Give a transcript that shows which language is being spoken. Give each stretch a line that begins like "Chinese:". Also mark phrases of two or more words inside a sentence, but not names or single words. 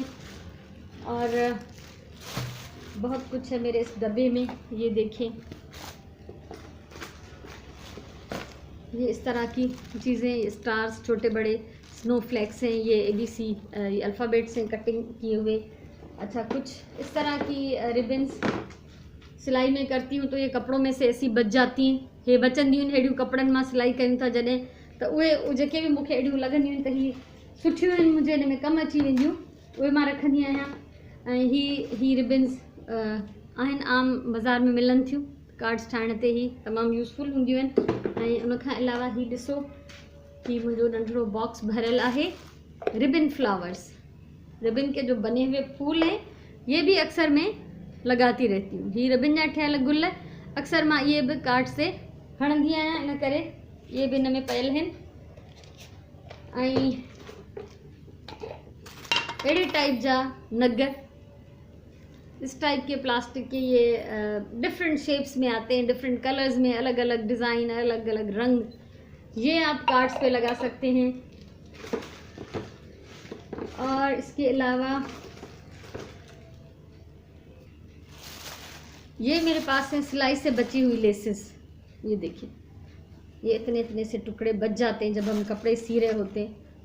Urdu: اور بہت کچھ ہے میرے اس ڈبے میں، یہ دیکھیں، یہ اس طرح کی چیزیں، سٹارز چھوٹے بڑے، سنوفلیکس ہیں، یہ ABC الفابیٹس ہیں کٹنگ کیے ہوئے. اچھا، کچھ اس طرح کی ربنز سلائی میں کرتی ہوں، تو یہ کپڑوں میں سے ایسی بچ جاتی ہیں,
Sindhi: ये बचंदियूं आहिनि अहिड़ियूं कपिड़नि मां सिलाई कयूं था जॾहिं, त उहे जेके बि मूंखे अहिड़ियूं लॻंदियूं आहिनि त हीअ सुठियूं आहिनि, मुंहिंजे हिन में कमु अची वेंदियूं, उहे मां रखंदी आहियां। ऐं ही रिबन्स आहिनि, आम बाज़ार में मिलनि थियूं, कार्ड्स ठाहिण ते ही तमामु यूज़फुल हूंदियूं आहिनि। ऐं उनखां अलावा ही ॾिसो, ही मुंहिंजो नंढिड़ो बॉक्स भरियल आहे
English: ribbon flowers,
Urdu: ربن کے جو بنے ہوئے پھول ہیں، یہ بھی اکثر میں لگاتی رہتی ہوں.
Sindhi: ही रिबन जा ठहियल गुल अक्सर मां इहे बि कार्ड से हणंदी आहियां, इन करे
Urdu: یہ بھی
Sindhi: हिन में पयल आहिनि। ऐं अहिड़े टाइप जा नग,
Urdu: اس ٹائپ کے پلاسٹک کے، یہ
English: different shapes
Urdu: میں آتے ہیں,
English: different colors
Urdu: میں، الگ الگ ڈیزائن، الگ الگ رنگ، یہ آپ کارڈز پہ لگا سکتے ہیں. اور اس کے علاوہ یہ میرے پاس ہے سلائی سے بچی ہوئی لیسز، یہ دیکھیے، یہ اتنے اتنے سے ٹکڑے بچ جاتے ہیں جب ہم کپڑے سی رہے ہوتے ہیں.